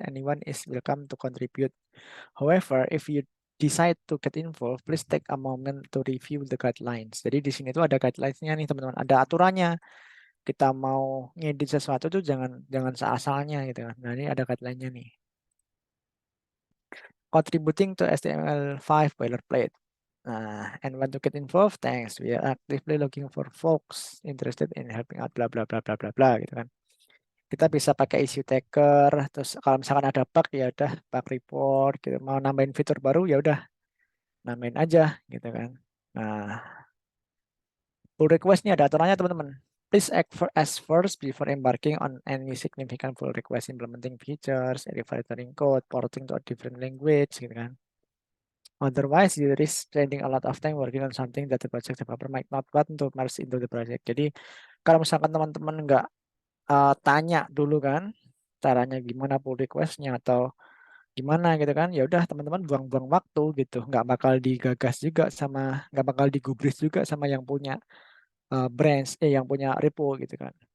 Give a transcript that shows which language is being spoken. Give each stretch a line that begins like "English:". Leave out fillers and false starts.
English: Anyone is welcome to contribute. However, if you decide to get involved, please take a moment to review the guidelines.
Indonesian: Jadi di sini tuh ada guidelines-nya nih teman-teman, ada aturannya. Kita mau ngedit sesuatu tuh jangan seasalnya gitu kan. Nah, ini ada guideline-nya nih.
English: Contributing to HTML5 boilerplate. And want to get involved? Thanks. We are actively looking for folks interested in helping out bla bla bla bla bla bla
Indonesian: gitu kan. Kita bisa pakai issue taker, terus kalau misalkan ada bug ya udah bug report gitu. Mau nambahin fitur baru ya udah nambahin aja gitu kan. Nah, pull request ini ada aturannya teman-teman.
English: Please act as first before embarking on any significant pull request, implementing features, refactoring code, porting to a different language
Indonesian: gitu kan.
English: Otherwise, you risk spending a lot of time working on something that the project developer might not want to merge into the project.
Indonesian: Jadi, kalau misalkan teman-teman nggak tanya dulu kan, caranya gimana pull request-nya atau gimana gitu kan, ya udah teman-teman buang-buang waktu gitu, nggak bakal digagas juga sama, nggak bakal digubris juga sama yang punya branch, yang punya repo gitu kan.